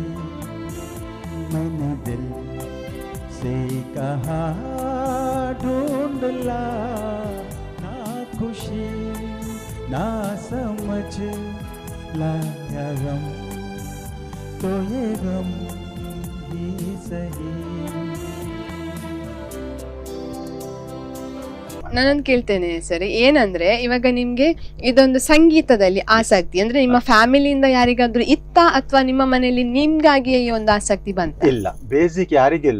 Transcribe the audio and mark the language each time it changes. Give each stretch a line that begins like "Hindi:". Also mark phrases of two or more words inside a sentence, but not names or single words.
Hindi: मैंने दिल से कहा ढूंढ ला ना खुशी, ना समझ लाया गम तो ये गम ही सही।
Kannada: ನಾನೊಂದು ಕೇಳ್ತೇನೆ ಸರ್, ಏನಂದ್ರೆ ಇವಾಗ ನಿಮ್ಗೆ ಇದೊಂದು ಸಂಗೀತದಲ್ಲಿ ಆಸಕ್ತಿ ಅಂದ್ರೆ ನಿಮ್ಮ ಫ್ಯಾಮಿಲಿಯಿಂದ ಯಾರಿಗಾದ್ರೂ ಇತ್ತ ಅಥವಾ ನಿಮ್ಮ ಮನೆಯಲ್ಲಿ ನಿಮ್ಗಾಗಿಯೇ ಈ ಒಂದು ಆಸಕ್ತಿ ಬಂತ? ಇಲ್ಲ, ಬೇಸಿಕ್ ಯಾರಿಗಿಲ್ಲ.